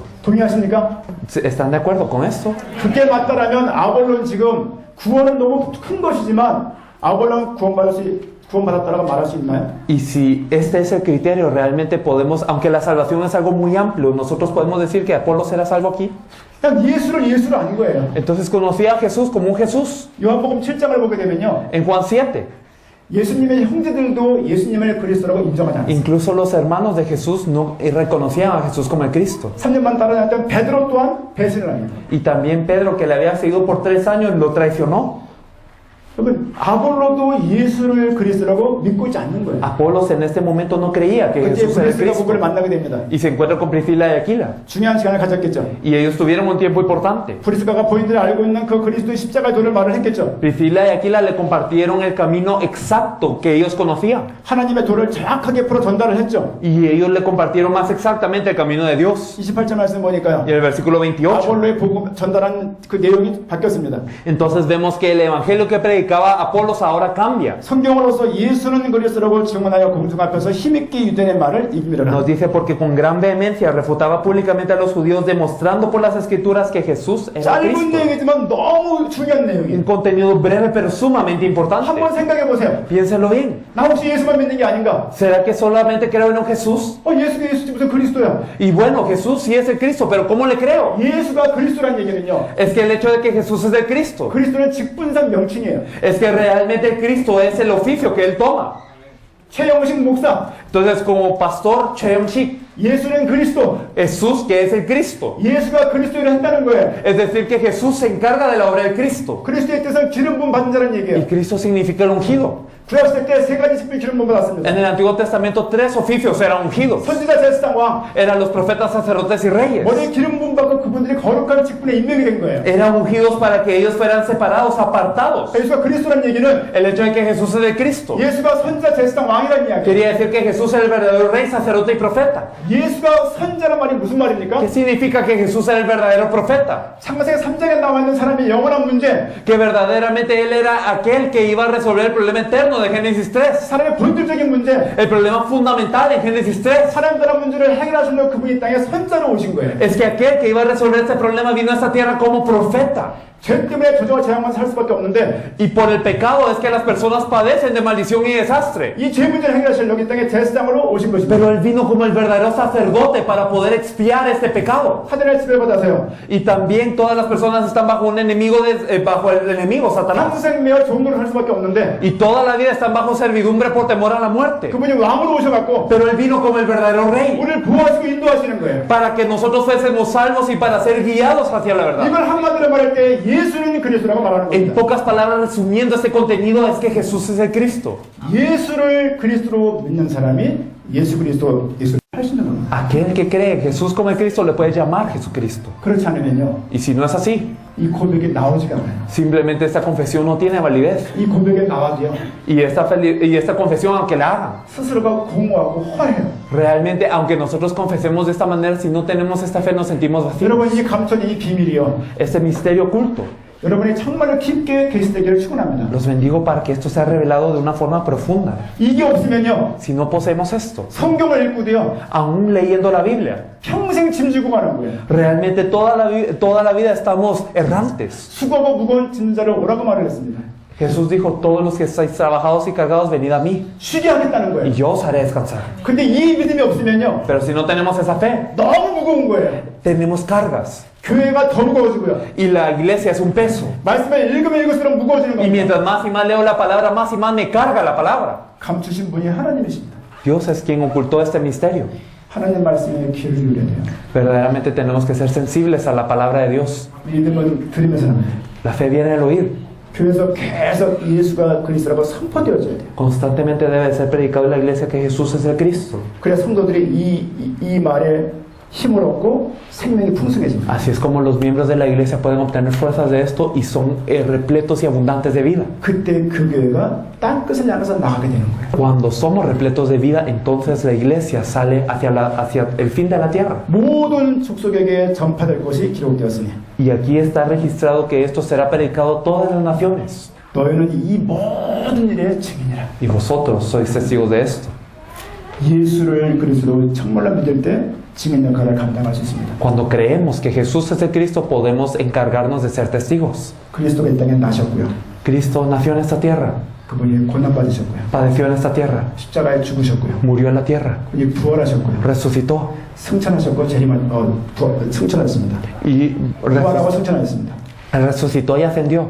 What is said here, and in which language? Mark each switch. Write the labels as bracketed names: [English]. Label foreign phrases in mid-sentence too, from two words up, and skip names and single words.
[Korean] 동의하십니까? [Spanish] ¿Están de acuerdo con esto? [Korean] 그게 맞다라면 아볼로는 지금 구원은 너무 큰 것이지만 아볼로는 구원받았다라고 말할 수 있나요? [Spanish] Y si este es el criterio, realmente podemos, aunque la salvación es algo muy amplio, nosotros podemos decir que Apolos era salvo aquí. [Korean] 그냥 예수를 아닌 거예요. [Spanish] Entonces conocía a Jesús como un Jesús. [Korean] 요한복음 7장을 보게 되면요. [Spanish] En Juan 7, [Korean] 예수님의 형제들도 예수님을 그리스도라고 인정하지 않았어요. [Spanish] incluso los hermanos de Jesús no reconocían a Jesús como el Cristo. [Korean] 3년만 따라다녔던 베드로 또한 배신을 합니다. [Spanish] Y también Pedro, que le había seguido por 3 años, lo traicionó. [Korean] 여러분 아볼로도 예수를 그리스도라고 믿고 있지 않는 거예요. [Spanish] Apolos en este momento no creía que [Korean] 그때 [Spanish] Jesús era el [Korean] 브리스가 [Spanish] Cristo. [Korean] 그를 만나게 됩니다. [Spanish] Y se encuentra con Priscila y Aquila. [Korean] 중요한 시간을 가졌겠죠. [Spanish] Y ellos tuvieron un tiempo importante. [Korean] 브리스가가 본인들이 알고 있는 그 그리스도의 십자가의 도를 말을 했겠죠. [Spanish] Priscila y Aquila le compartieron el camino exacto que ellos conocían. [Korean] 하나님의 도를 정확하게 풀어 전달을 했죠. [Spanish] Y ellos le compartieron más exactamente el camino de Dios. [Korean] 28절 말씀 보니까요. [Spanish] Y en el versículo 28. [Korean] 아볼로의 복음 전달한 그 내용이 바뀌었습니다. [Spanish] Entonces vemos que el evangelio que predicaba Apolos ahora cambia. [Korean] 성경으로서 예수는 그리스도라고 증언하여 공중 앞에서 힘있게 유대인의 말을 이기미라. [Spanish] Nos dice porque con gran vehemencia refutaba públicamente a los judíos demostrando por las escrituras que Jesús era [Korean] 짧은 [Spanish] Cristo. [Korean] 내용이지만 너무 중요한 내용이에요. [Spanish] Un contenido breve pero sumamente importante. [Korean] 한번 생각해 보세요. [Spanish] Piénselo bien. [Korean] 나 혹시 예수만 믿는 게 아닌가? [Spanish] ¿Será que solamente creo en un Jesús? [Korean] 예수지 무슨 그리스도야? [Spanish] Y bueno, Jesús sí es el Cristo, pero ¿cómo le creo? [Korean] 예수가 그리스도란 얘기는요. [Spanish] Es que el hecho de que Jesús es el Cristo, [Korean] 그리스도는 직분상 명칭이에요. [Spanish] es que realmente el Cristo es el oficio que Él toma. [Korean] 최영식 목사, [Spanish] Entonces, como pastor Cheomshik, [Korean] 예수는 그리스도, [Spanish] Jesús que es el Cristo. [Korean] 예수가 그리스도를 한다는 거예요. [Spanish] Es decir, que Jesús se encarga de la obra del Cristo. [Korean] 그리스도의 뜻은 기름 부음 받은 자라는 [Spanish] Y [Korean] 얘기예요. [Spanish] Cristo significa el ungido. [Korean] 구약시대 때 세 가지 특별 기름 부음 받았습니다. [Spanish] En el Antiguo Testamento 3 oficios eran ungidos. [Korean] 선지자, 제사장, 왕. [Spanish] Eran los profetas, sacerdotes y reyes. [Korean] 머리에 기름 부음 받고 그분들이 거룩한 직분에 임명이 된 거예요. [Spanish] Eran ungidos para que ellos fueran separados, apartados. [Korean] 예수가 그리스도란 얘기는 [Spanish] El hecho de que Jesús es el Cristo [Korean] 예수가 선지자, 제사장, 왕이라는 이야기예요. [Spanish] quería decir que Jesús era el verdadero rey, sacerdote y profeta. [Korean] 예수가 선지자란 말이 무슨 말입니까? [Spanish] ¿Qué significa que Jesús era el verdadero profeta? [Korean] 창세기 3장에 나와 있는 사람의 영원한 문제, [Spanish] Que verdaderamente Él era aquel que iba a resolver el problema eterno bueno de Génesis 3. [Korean] 사람의 본질적인 문제, [Spanish] El problema fundamental en Génesis 3 [Korean] 사람들의 문제를 해결하시려고 그분이 이 땅에 선자로 오신 거예요. [Spanish] es que aquel que iba a resolver este problema vino a esta tierra como profeta. [Korean] 죄 때문에 저주와 재앙만 살 수밖에 없는데 [Spanish] Y por el pecado es que las personas padecen de maldición y desastre. [Korean] 이 죄 문제를 해결하시려고 이 땅에 제사장으로 오신 것입니다. [Spanish] Pero Él vino como el verdadero sacerdote para poder expiar este pecado. [Korean] 사단의 지배받아서요. [Spanish] Y también todas las personas están bajo un enemigo, bajo el enemigo, Satanás. [Korean] 평생 매어 좋은 걸 할 수밖에 없는데 [Spanish] Y toda la vida están bajo servidumbre por temor a la muerte. [Korean] 그분이 왕으로 오셔갖고 [Spanish] Pero Él vino como el verdadero rey. [Korean] 우리를 보호하시고 인도하시는 거예요. [Spanish] Para que nosotros fuésemos salvos y para ser guiados hacia la verdad. [Korean] 이걸 한마디로 말할 때 예수는 그리스도라고 말하는 [Spanish] En [Korean] 겁니다. [Spanish] pocas palabras, resumiendo este contenido, es que Jesús es el Cristo. [Korean] 예수를 그리스도로 믿는 사람이 예수를 할 수 있는 겁니다. [Spanish] Aquel que cree en Jesús como el Cristo le puede llamar Jesucristo. [Korean] 그렇지 않으면요, [Spanish] Y si no es así, [Korean] 이 고백이 나오지가 않아요. [Spanish] simplemente esta confesión no tiene validez. [Korean] 이 고백에 나와도요, [Spanish] Y esta confesión, aunque la hagan, [Korean] 스스로가 공허하고 허해요. [Spanish] realmente, aunque nosotros confesemos de esta manera, si no tenemos esta fe, nos sentimos vacíos. [Korean] 여러분, 이 감천, 이 비밀이요, [Spanish] Este misterio oculto, [Korean] 여러분이 정말로 깊게 계시되기를 축원합니다. [Spanish] los bendigo para que esto sea revelado de una forma profunda. [Korean] 이게 없으면요, [Spanish] Si no poseemos esto, [Korean] 성경을 읽고도요, [Spanish] aún leyendo la Biblia, [Korean] 평생 짐지고 가는 거예요. [Spanish] realmente toda la vida estamos errantes. [Korean] 수고하고 무거운 짐자를 오라고 말을 했습니다. [Spanish] Jesús dijo, todos los que estáis trabajados y cargados, venid a mí, [Korean] 쉬게 하겠다는 [Spanish] y [Korean] 거예요. [Spanish] yo os haré descansar. [Korean] 근데 이 믿음이 없으면요, [Spanish] Pero si no tenemos esa fe, [Korean] 너무 무거운 거예요. [Spanish] tenemos cargas. [Korean] 교회가 더 무거워지고요. [Spanish] Y la iglesia es un peso. [Korean] 말씀을 읽으면 읽을수록 무거워지는 [Spanish] Y [Korean] 겁니다. [Spanish] mientras más y más leo la palabra, más y más me carga la palabra. [Korean] 감추신 분이 하나님이십니다. [Spanish] Dios es quien ocultó este misterio. [Korean] 하나님 말씀에 귀를 기울여야 돼요. [Spanish] Verdaderamente tenemos que ser sensibles a la palabra de Dios. [Korean] 믿음은 들으면서 납니다. [Spanish] La fe viene al oír. [Korean] 교회에서 계속 예수가 그리스도라고 선포되어져야 돼요. [Spanish] Constantemente debe ser predicado en la iglesia que Jesús es el Cristo. [Korean] 그래야 성도들이 이 말에 힘을 얻고 생명이 풍성해집니다. [Spanish] Así es como los miembros de la iglesia pueden obtener fuerzas de esto y son repletos y abundantes de vida. [Korean] 그때 그 교회가 땅 끝을 향해서 나가게 되는 거예요. [Spanish] Cuando somos repletos de vida, entonces la iglesia sale hacia el fin de la tierra. [Korean] 모든 족속에게 전파될 것이 기록되었으니 [Spanish] Y aquí está registrado que esto será predicado a todas las naciones. [Korean] 너희는 이 모든 일의 증인이라. [Spanish] Y vosotros sois testigos de esto. [Korean] 예수를 그리스도로 정말로 믿을 때 증인 역할을 감당할 수 있습니다. [Spanish] Cuando creemos que Jesús es el Cristo, podemos encargarnos de ser testigos. [Korean] 그리스도가 이 땅에 나셨고요. [Spanish] Cristo nació en esta tierra, [Korean] 그분이 고난받으셨고요. [Spanish] padeció en esta tierra, [Korean] 십자가에 죽으셨고요. [Spanish] murió en la tierra, [Korean] 그분이 부활하셨고요. [Spanish] resucitó [Korean] 승천하셨고 승천하셨습니다. [Spanish] y [Korean] 부활하고 승천하셨습니다. [Spanish] resucitó y ascendió.